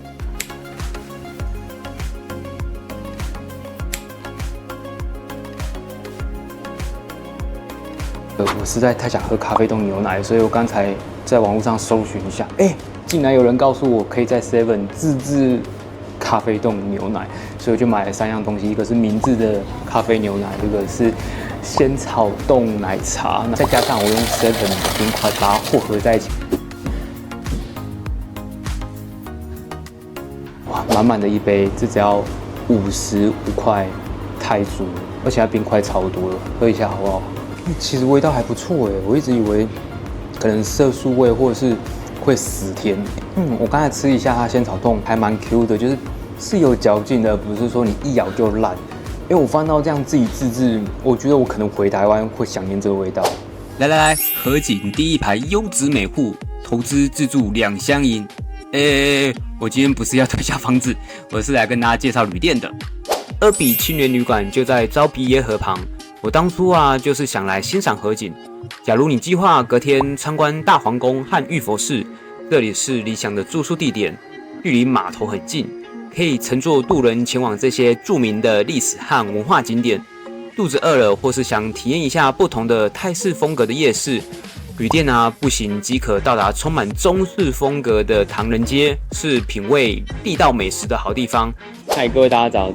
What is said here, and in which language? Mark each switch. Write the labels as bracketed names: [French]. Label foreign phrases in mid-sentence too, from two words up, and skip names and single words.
[Chinese] 我實在太想喝咖啡冻牛奶，所以我剛才在網絡上搜尋一下，竟然有人告訴我可以在 Seven 自製咖啡凍牛奶，所以我就買了3樣東西，一個是明治的咖啡牛奶，這個是仙草凍奶茶，再加上我用 Seven 的冰塊把它和合在一起，哇，滿滿的一杯，這只要55塊泰銖，而且它冰塊超多了，喝一下好不好？其實味道還不錯哎，我一直以為可能色素味或者是會死甜。我剛才吃一下它仙草凍，還蠻 Q 的，是有嚼勁的，不是說你一咬就爛。因為我翻到這樣自己自製，我覺得我可能回台灣會想念這個味道。來，河景第一排優質美戶，投資自住2相迎。我今天不是要推銷房子，我是來跟大家介紹旅店的。2比青年旅館就在昭披耶河旁。我當初啊，就是想來欣賞河景。假如你計劃隔天參觀大皇宮和玉佛寺，這裡是理想的住宿地點，距離碼頭很近，可以乘坐渡輪前往這些著名的歷史和文化景點。肚子餓了，或是想體驗一下不同的泰式風格的夜市，旅店啊步行即可到達充滿中式風格的唐人街，是品味地道美食的好地方。嗨，各位大家早！